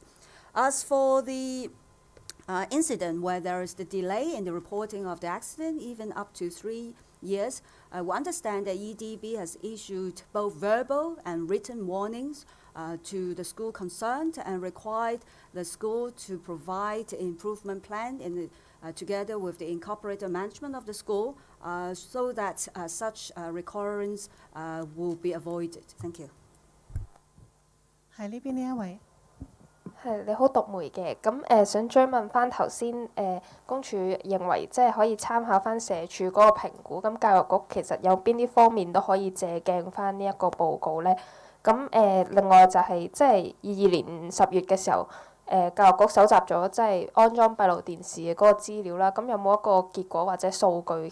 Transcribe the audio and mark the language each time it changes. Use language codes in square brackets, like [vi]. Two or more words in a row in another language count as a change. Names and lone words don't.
[en] As for the incident where there is the delay in the reporting of the accident, even up to 3 years, we understand that EDB has issued both verbal and written warnings to the school concerned and required the school to provide an improvement plan together with the incorporated management of the school so that such recurrence will be avoided. Thank you. [yue] 係呢邊呢一位。係你好，讀媒嘅。咁想追問翻頭先公署認為即係可以參考翻社署嗰個評估，咁教育局其實有邊啲方面都可以借鏡翻呢一個報告咧？咁另外就係即係22年10月嘅時候，教育局搜集咗即係安裝閉路電視嘅嗰個資料啦。咁有冇一個結果或者數據？